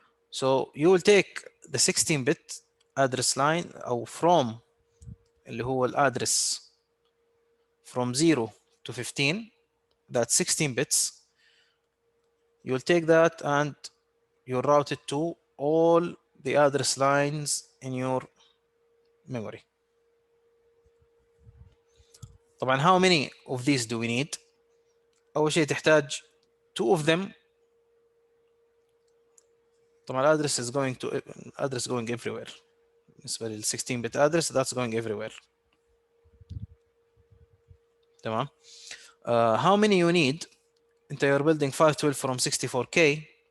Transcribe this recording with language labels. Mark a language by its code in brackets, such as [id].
[en] So you will take the 16-bit address line أو from [ar] اللي هو الأدرس [en] from 0 to 15, that's 16 bits. You'll take that and you'll route it to all the address lines in your memory. [ar] طبعا [en] how many of these do we need? [ar] أول شيء تحتاج [en] 2 of them. طبعا address is going everywhere. [ar] بالنسبة لل [en] 16-bit address, that's going everywhere. [ar] تمام. [en] How many you need? [ar] انت [en] you're building 512 from 64K.